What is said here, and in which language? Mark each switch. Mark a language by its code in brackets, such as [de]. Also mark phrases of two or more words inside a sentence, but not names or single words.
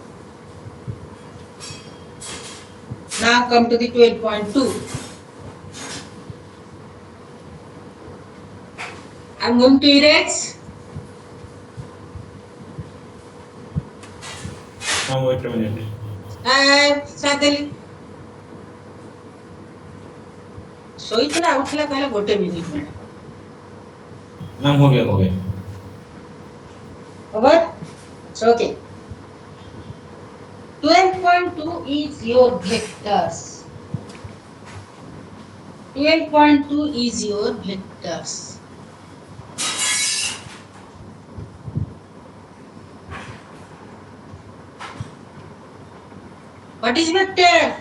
[en] Now come to the 12.2. I'm going to erase. Now wait a minute. Sadali. [or] ଶୋଇଥିଲା ଉଠିଲା କହିଲା ଗୋଟେ ମିନିଟ୍ ମ୍ୟାଡ଼ାମ। [hi] मैम हो गया [en] Over? So okay. 12.2 is your vectors. 12.2 is your vectors. What is vector?